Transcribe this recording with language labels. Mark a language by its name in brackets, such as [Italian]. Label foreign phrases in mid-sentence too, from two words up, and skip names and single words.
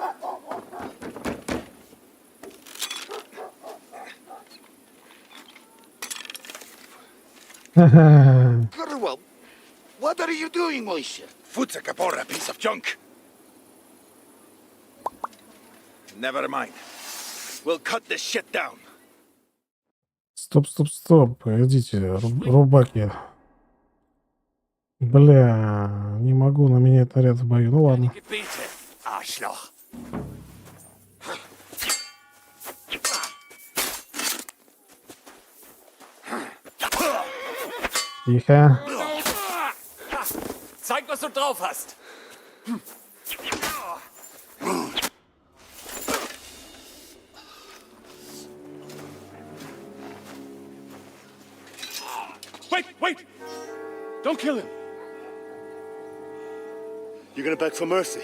[English] Well, what are you doing, Moishe? Futza Capora, piece of junk. Never mind. We'll cut this shit down. [Russian] Стоп, стоп, стоп. Погодите, рубаки. Бля, не могу, на меня это наряд в бою. Ну ладно. Тихо. [German] Zeig, was du drauf hast. [English] Wait, wait! Don't kill him. You're gonna beg for mercy?